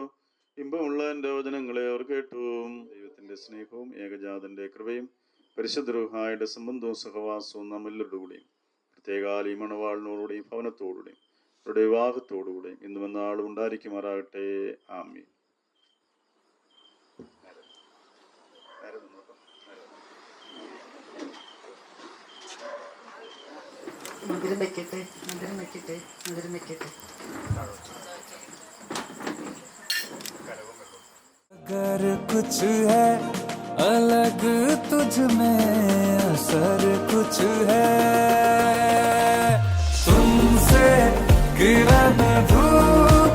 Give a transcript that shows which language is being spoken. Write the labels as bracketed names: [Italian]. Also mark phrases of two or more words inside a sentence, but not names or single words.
[Malayalam] ഇമ്പമുള്ള എന്റെ വചനങ്ങളെ അവർ കേട്ടു. ദൈവത്തിന്റെ സ്നേഹവും ഏകജാതന്റെ കൃപയും പരിശുദ്ധ റൂഹായുടെ സംബന്ധവും സഹവാസവും നാം എല്ലാവരുടെ കൂടെയും പ്രത്യേകാൽ ഈ മണവാളിനോടുകൂടെയും ഭവനത്തോടുകൂടെയും അവരുടെ വിവാഹത്തോടുകൂടെയും ഇന്നും എന്നാളും ഉണ്ടായിരിക്കുമാറാകട്ടെ. ആമീൻ. മധുരം വെക്കട്ടെ, മധുരം വെക്കട്ടെ, മധുരം വെക്കട്ടെ. [Hindi] अगर कुछ है अलग तुझ में असर कुछ है, तुमसे किरण धूप